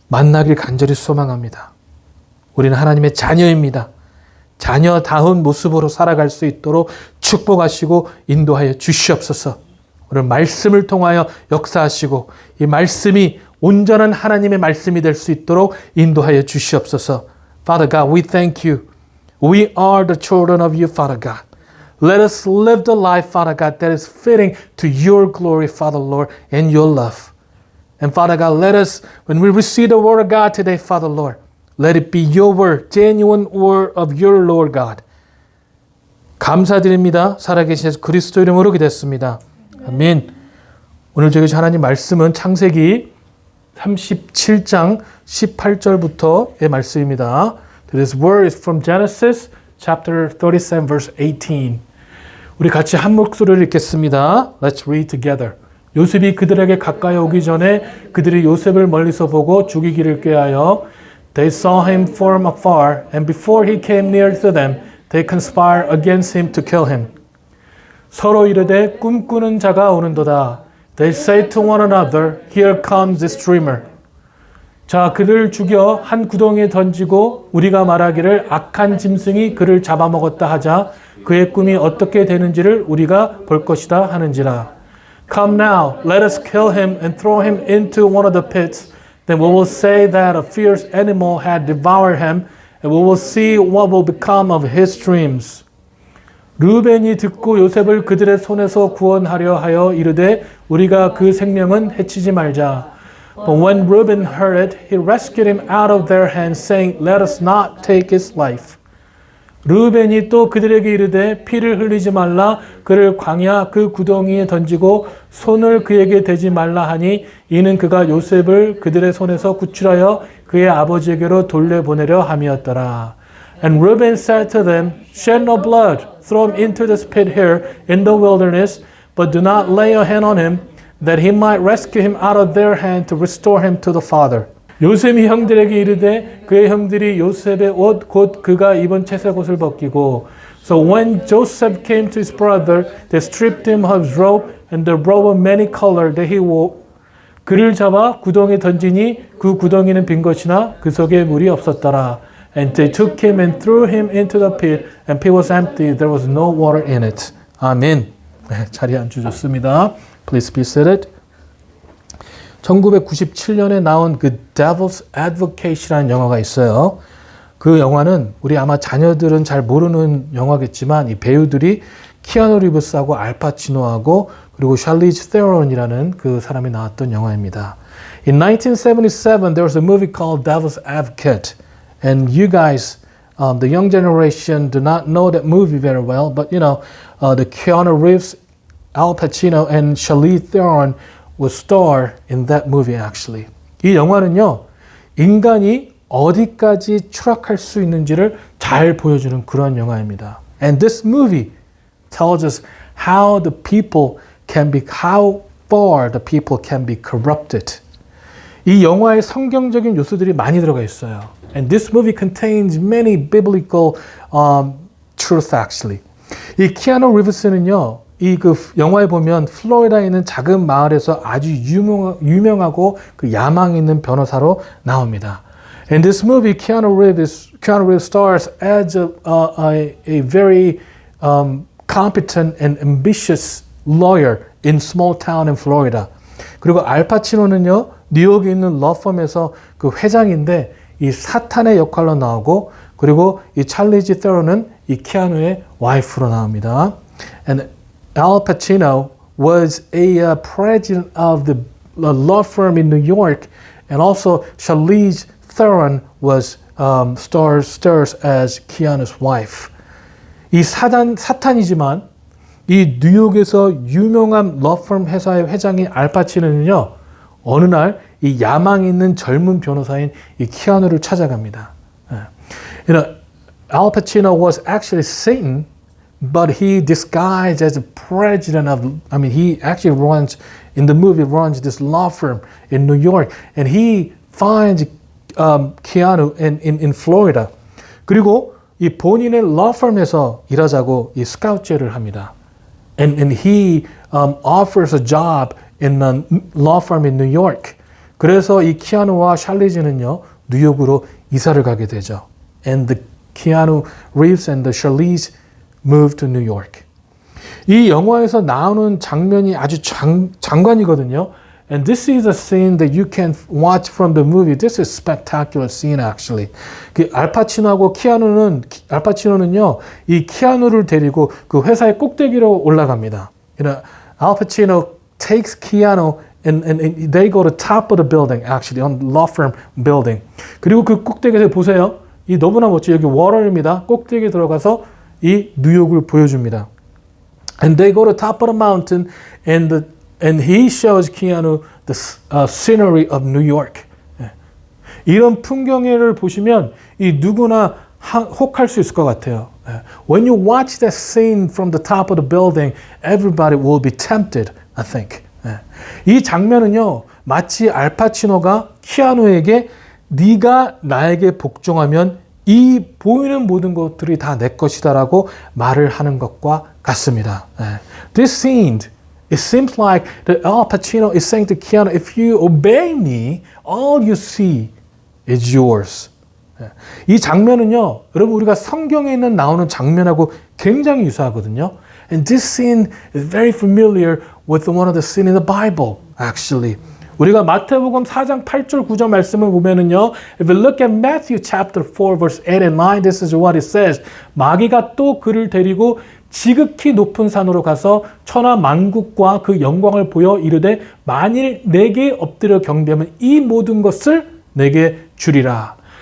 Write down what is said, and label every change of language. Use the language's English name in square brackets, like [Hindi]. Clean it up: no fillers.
[Korean] 만나길 간절히 소망합니다. 우리는 하나님의 자녀입니다. 자녀다운 모습으로 살아갈 수 있도록 축복하시고 인도하여 주시옵소서. 오늘 말씀을 통하여 역사하시고 이 말씀이 온전한 하나님의 말씀이 될 수 있도록 인도하여 주시옵소서. [English] Father God, we thank you. We are the children of you, Father God. Let us live the life, Father God, that is fitting to your glory, Father Lord, and your love. And Father God, let us, when we receive the word of God today, Father Lord, let it be your word, genuine word of your Lord God. [Korean] 감사드립니다. 살아계신 예수 그리스도 이름으로 기도했습니다. 아멘. 오늘 저희 하나님 말씀은 창세기 37장 18절부터의 말씀입니다. [English] This word is from Genesis chapter 37 verse 18. [Korean] 우리 같이 한 목소리를 읽겠습니다. [English] Let's read together. [Korean] 요셉이 그들에게 가까이 오기 전에 그들이 요셉을 멀리서 보고 죽이기를 꾀하여 [English] They saw him from afar, and before he came near to them, they conspired against him to kill him. [Korean] 서로 이르되 꿈꾸는 자가 오는도다. [English] They say to one another, Here comes this dreamer. [Korean] 자, 그를 죽여 한 구덩이에 던지고 우리가 말하기를 악한 짐승이 그를 잡아먹었다 하자 그의 꿈이 어떻게 되는지를 우리가 볼 것이다 하는지라. [English] Come now, let us kill him and throw him into one of the pits. Then we will say that a fierce animal had devoured him, and we will see what will become of his dreams. [Korean] 르벤이 듣고 요셉을 그들의 손에서 구원하려 하여 이르되 우리가 그 생명은 해치지 말자. [English] But when Reuben heard it, he rescued him out of their hands, saying, Let us not take his life. [Korean] 르벤이 또 그들에게 이르되 피를 흘리지 말라 그를 광야 그 구덩이에 던지고 손을 그에게 대지 말라 하니 이는 그가 요셉을 그들의 손에서 구출하여 그의 아버지에게로 돌려보내려 함이었더라. [English] And Reuben said to them, Shed no blood, throw him into this pit here in the wilderness, but do not lay a hand on him, that he might rescue him out of their hand to restore him to the father. [Korean] 요셉이 형들에게 이르되 그의 형들이 요셉의 옷 곧 그가 입은 채색 옷을 벗기고 [English] So when Joseph came to his brother, they stripped him of his robe and the robe of many color that he wore. [Korean] 그를 잡아 구덩이에 던지니 그 구덩이는 빈 것이나 그 속에 물이 없었더라. [English] And they took him and threw him into the pit, and pit was empty. There was no water in it. [Korean] 아멘. 자리에 앉으셨습니다. [English] Please be seated. [Korean] 1997년에 나온 그 Devil's Advocate이라는 영화가 있어요. 그 영화는 우리 아마 자녀들은 잘 모르는 영화겠지만 이 배우들이 키아누 리브스하고 알파치노하고 그리고 샬리즈 테론이라는 그 사람이 나왔던 영화입니다. [English] In 1977, there was a movie called Devil's Advocate. And you guys, the young generation do not know that movie very well, but you know, the Keanu Reeves, Al Pacino, and Charlize Theron was star in that movie actually. [Korean] 이 영화는요, 인간이 어디까지 추락할 수 있는지를 잘 보여주는 그런 영화입니다. [English] And this movie tells us how far the people can be corrupted. [Korean] 이 영화에 성경적인 요소들이 많이 들어가 있어요. [English] And this movie contains many biblical truths actually. [Korean] 이 키아누 리브스는요, 이 그 영화에 보면 플로리다에 있는 작은 마을에서 아주 유명하고 그 야망 있는 변호사로 나옵니다. [English] In this movie, Keanu Reeves stars as a very competent and ambitious lawyer in small town in Florida. [Korean] 그리고 알파치노는요, 뉴욕에 있는 러펌에서 그 회장인데 이 사탄의 역할로 나오고 그리고 이 찰리지 테론은 이 키아누의 와이프로 나옵니다. [English] And Al Pacino was a president of the law firm in New York, and also Charlize Theron was stars as Keanu's wife. [Korean] 이 사탄이지만 이 뉴욕에서 유명한 러펌 회사의 회장인 알파치노는요, 어느 날 이 야망 있는 젊은 변호사인 이 키아누를 찾아갑니다. [English] You know, Al Pacino was actually Satan, but he disguised as a president he actually runs, in the movie, runs this law firm in New York, and he finds Keanu in Florida. [Korean] 그리고 이 본인의 law firm에서 일하자고 이 스카우트제를 합니다. [English] And he offers a job in a law firm in New York. [Korean] 그래서 이 키아누와 샬리즈는요, 뉴욕으로 이사를 가게 되죠. [English] And the Keanu Reeves and the Charlize moved to New York. [Korean] 이 영화에서 나오는 장면이 아주 장관이거든요. [English] And this is a scene that you can watch from the movie. This is spectacular scene actually. [Korean] 그 알파치노하고 알파치노는요, 이 키아누를 데리고 그 회사의 꼭대기로 올라갑니다. [English] You know, Al Pacino takes Keanu and they go to top of the building actually on law firm building. [Korean] 그리고 그 꼭대기에서 보세요. 이 너무나 멋져. 여기 월월입니다. 꼭대기에 들어가서 이 뉴욕을 보여줍니다. [English] And they go to top of the mountain and he shows Keanu the scenery of New York. [Korean] 이런 풍경을 보시면 이 누구나 혹할 수 있을 것 같아요. [English] When you watch that scene from the top of the building, everybody will be tempted, I think. [Korean] 이 장면은요, 마치 알파치노가 키아누에게 네가 나에게 복종하면 이 보이는 모든 것들이 다 내 것이다라고 말을 하는 것과 같습니다. [English] This scene, it seems like that Al Pacino is saying to Keanu, if you obey me, all you see is yours. [Korean] 이 장면은요, 여러분 우리가 성경에 있는 나오는 장면하고 굉장히 유사하거든요. [English] And this scene is very familiar with one of the scenes in the Bible, actually. [Korean] 우리가 마태복음 4장 8절 9절 말씀을 보면은요, [English] if you look at Matthew chapter 4 verse 8 and 9, this is what it says. [Korean] 마귀가 또 그를 데리고 지극히 높은 산으로 가서 천하 만국과 그 영광을 보여 이르되 만일 내게 엎드려 경배하면 이 모든 것을 내게 주리라.